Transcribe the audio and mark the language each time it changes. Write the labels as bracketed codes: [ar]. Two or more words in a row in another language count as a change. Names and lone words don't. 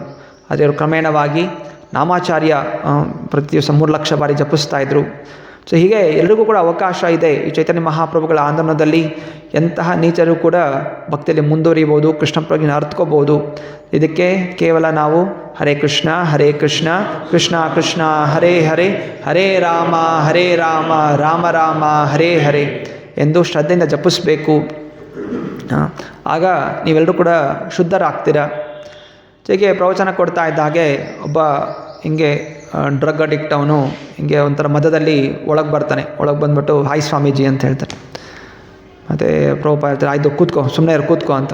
[kn] ಅದೇ ಅವರು ಕ್ರಮೇಣವಾಗಿ ನಾಮಾಚಾರ್ಯ ಪ್ರತಿ ದಿವಸ 3 ಲಕ್ಷ ಬಾರಿ ಜಪಿಸ್ತಾ ಇದ್ದರು. ಸೊ ಹೀಗೆ ಎಲ್ರಿಗೂ ಕೂಡ ಅವಕಾಶ ಇದೆ. ಈ ಚೈತನ್ಯ ಮಹಾಪ್ರಭುಗಳ ಆಂದೋಲನದಲ್ಲಿ ಎಂತಹ ನೀಚರು ಕೂಡ ಭಕ್ತಿಯಲ್ಲಿ ಮುಂದುವರಿಬೋದು, ಕೃಷ್ಣ ಪ್ರಜ್ಞೆನ ಅರ್ಥಕೋಬೋದು. ಇದಕ್ಕೆ ಕೇವಲ ನಾವು ಹರೇ ಕೃಷ್ಣ ಕೃಷ್ಣ ಕೃಷ್ಣ ಹರೇ ಹರೇ, ಹರೇ ರಾಮ ರಾಮ ರಾಮ ಹರೇ ಹರೇ ಎಂದು ಶ್ರದ್ಧೆಯಿಂದ ಜಪಿಸಬೇಕು. ಆಗ ನೀವೆಲ್ಲರೂ ಕೂಡ ಶುದ್ಧರಾಗ್ತೀರ. ಹೀಗೆ ಪ್ರವಚನ ಕೊಡ್ತಾ ಇದ್ದ ಹಾಗೆ ಒಬ್ಬ ಹಿಂಗೆ [en] drug addict [kn] ಅವನು ಹಿಂಗೆ ಒಂಥರ ಮಧ್ಯದಲ್ಲಿ ಒಳಗೆ ಬರ್ತಾನೆ. ಒಳಗೆ ಬಂದ್ಬಿಟ್ಟು ಹಾಯ್ ಸ್ವಾಮೀಜಿ ಅಂತ ಹೇಳ್ತಾನೆ. ಮತ್ತು ಪ್ರಭುಪಾದ ಹೇಳ್ತಾರೆ ಆಯಿತು ಕೂತ್ಕೋ, ಸುಮ್ಮನೆ ಕೂತ್ಕೋ ಅಂತ.